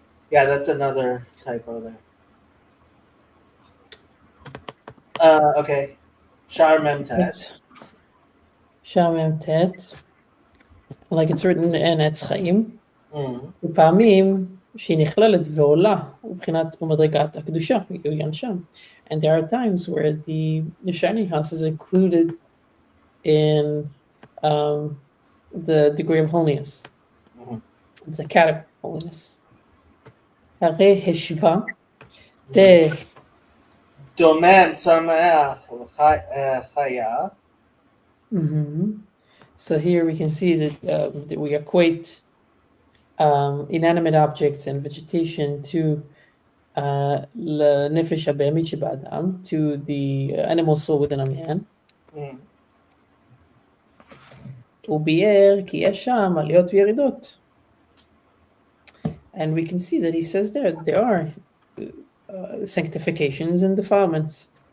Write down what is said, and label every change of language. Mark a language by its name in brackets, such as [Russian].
[English] Yeah, that's another typo there. [Hebrew] Okay. Shar memtet. Shar memtet. [English] Like it's written in עץ חיים. [Hebrew] ופעמים שהיא נכללת ועולה מבחינת ומדרגת הקדושה, יעוין שם. [English] And there are times where the shining house is included in the degree of holiness. The category of holiness. [Hebrew] הרי השווה דומם צמח חיה. [English] So here we can see that we equate inanimate objects and vegetation to [Hebrew] לנפש הבהמית שבאדם, [English] to the animal soul within a man. [Hebrew] הוא ביאר כי יש שם עליות וירידות. [English] And we can see that he says there are sanctifications and defilements.